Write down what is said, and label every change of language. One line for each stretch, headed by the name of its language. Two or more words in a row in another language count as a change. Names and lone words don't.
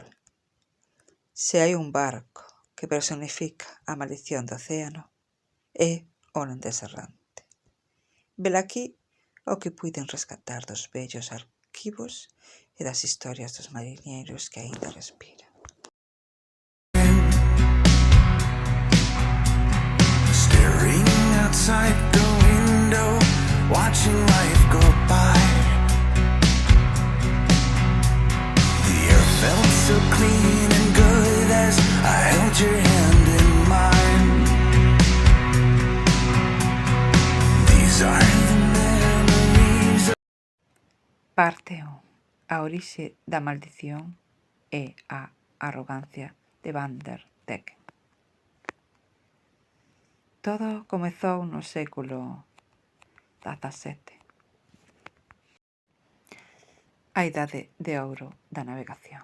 Galician: Se hai un barco que personifica a maldición do océano, é o holandés errante. Velaquí o que puiden rescatar dos vellos arquivos e das historias dos mariñeiros que aínda respiran.
English: Staring outside the window, watching life go by. The air felt so clean and good as I held your hand in mine. These are the memories.
Galician: Parte 1. A orixe da maldición e a arrogancia de Van der Decken. Todo comezou no século XVII. A idade de ouro da navegación.